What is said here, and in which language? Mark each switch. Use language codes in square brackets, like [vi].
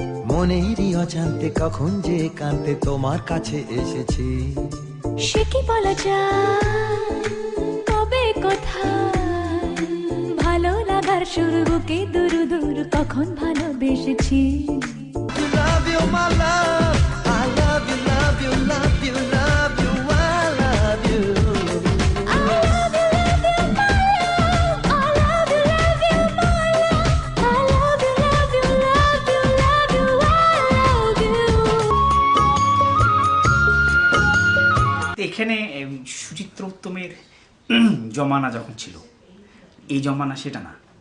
[bn] মনেরই অজান্তে কখন যে কান্তে তোমার কাছে এসেছি। সে কি বলা যায়, কবে কোথায়, ভালো লাগার শুরু বুকে দূর দূর কখন ভালোবেসেছি। [en] Love you, my love. I love you, love you, love you, love you, I love you. I love you, love you, my love. I love you, love you, my love. I love you, love you, love you, love you, I love you. [bn] এখানে সুচিত্র উত্তমের জমানা যখন ছিল, এই জমানা সেটা না।